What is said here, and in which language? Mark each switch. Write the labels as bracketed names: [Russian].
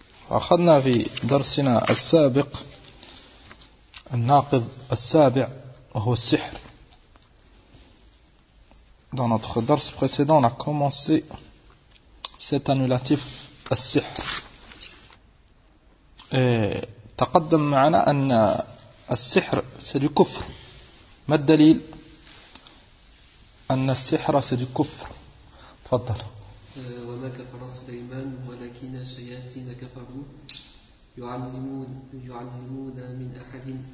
[Arabic] أخذنا في درسنا السابق الناقض السابع وهو السحر. [French] Dans notre درس précédent, on a commencé cet annulatif السحر. [Arabic] تقدم معنا أن السحر سدي كفر. ما الدليل؟ أن السحر سدي كفر. تفضل. وما كفر سليمان ولكن الشياطين كفروا يعلمون من أحد